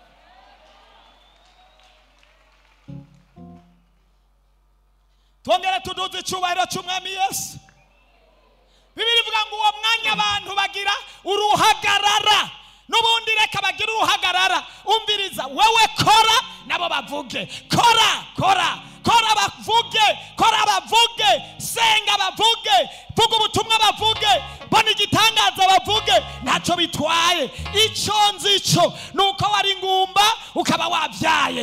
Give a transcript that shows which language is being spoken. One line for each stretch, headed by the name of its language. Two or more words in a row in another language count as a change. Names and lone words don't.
Rundi: Twongere tuduze icyubahiro cy'umwami Yesu. Bibiri ivuga ngo uwo mwanya abantu bagira uruhagarara, n'ubundi reka bagira uruhagarara. Umviriza, wewe kora nabo bavuge. Kora, kora, kora bavuge, kora bavuge, senga bavuge, vuga ubutumwa bavuge, bona igitangaza bavuge. Ntacyo bitwaye. Icyo nzico nuko wari ngumba ukaba wabyaye.